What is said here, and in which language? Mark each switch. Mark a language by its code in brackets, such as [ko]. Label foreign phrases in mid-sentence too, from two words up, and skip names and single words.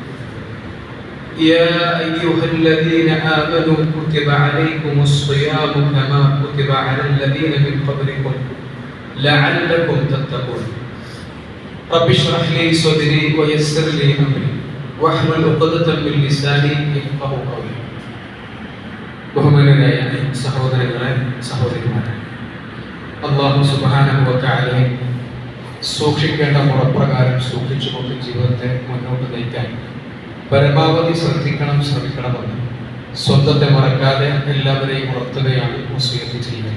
[ar] يا أيها الذين آمنوا كتب عليكم الصيام كما كتب على الذين من قبلكم لعلكم تتقون. رب اشرح لي صدري ويسر لي أمري واحلل عقدة من لساني يفقهوا قولي. [ml] ബഹുമാനരായ സഹോദരങ്ങളെ, സഹോദരിമാരെ, അല്ലാഹു [ar] سبحانه وتعالى [ml] സൂക്ഷിക്കേണ്ട മുറപ്രകാരം സൂക്ഷിച്ചുകൊണ്ട് ജീവിതത്തെ മുന്നോട്ട് നയിക്കാൻ പരമാവധി ശ്രമിക്കണമെന്ന് സ്വന്തത്തെ മറക്കാതെ എല്ലാവരെയും ഉണർത്തുകയാണ് വസിയത്ത് ചെയ്യുന്നത്.